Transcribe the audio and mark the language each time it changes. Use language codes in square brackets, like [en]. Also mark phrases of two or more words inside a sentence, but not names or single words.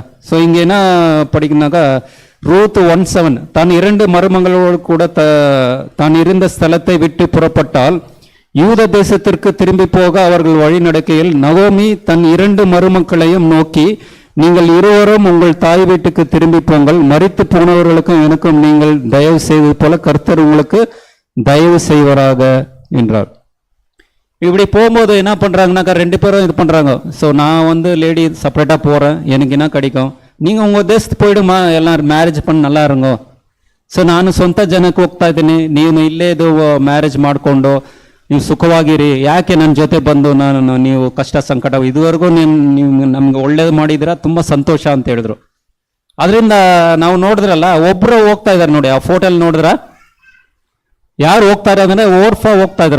[ta] ஸோ இங்கே என்ன படிக்கணுனாக்கா, ரூத் 1:7, தான் 2 மருமங்களோடு கூட தான் இருந்த ஸ்தலத்தை விட்டு புறப்பட்டால் யூத தேசத்திற்கு திரும்பி போக அவர்கள் வழி நடக்கையில் நவோமி தன் 2 மருமக்களையும் நோக்கி, நீங்கள் இருவரும் உங்கள் தாய் வீட்டுக்கு திரும்பி போங்கள், மரித்து போனவர்களுக்கும் எனக்கும் நீங்கள் தயவு செய்வது போல கர்த்தர் உங்களுக்கு தயவு செய்வராக என்றார். இப்படி போகும்போது என்ன பண்ணுறாங்கனாக்கா, 2 பேரும் இது பண்ணுறாங்க. ஸோ நான் வந்து [en] lady separately [ta] போகிறேன், எனக்கு என்ன கிடைக்கும், நீங்கள் உங்கள் தேசத்துக்கு போயிடுமா, எல்லாம் ಮ್ಯಾರೇಜ್ பண்ணி நல்லா இருங்கೋ. [kn] ಸೊ ನಾನು ಸ್ವಂತ ಜನಕ್ಕೆ ಹೋಗ್ತಾ ಇದ್ದೀನಿ, ನೀವು ಇಲ್ಲೇ ಇದು ಮ್ಯಾರೇಜ್ ಮಾಡಿಕೊಂಡು ನೀವು ಸುಖವಾಗಿರಿ, ಯಾಕೆ ನನ್ನ ಜೊತೆ ಬಂದು ನೀವು ಕಷ್ಟ ಸಂಕಟ ಇದುವರೆಗೂ ನೀವು ನಮ್ಗೆ ಒಳ್ಳೇದು ಮಾಡಿದ್ದೀರಾ, ತುಂಬ ಸಂತೋಷ ಅಂತ ಹೇಳಿದ್ರು. ಅದರಿಂದ ನಾವು ನೋಡಿದ್ರಲ್ಲ, ಒಬ್ಬರು ಹೋಗ್ತಾ ಇದ್ದಾರೆ ನೋಡಿ, ಆ ಫೋಟೋಲ್ಲಿ ನೋಡಿದ್ರ ಯಾರು ಹೋಗ್ತಾ ಇದ್ದಾರೆ ಓರ್ಫಾ ಹೋಗ್ತಾ ಇದ್ರು.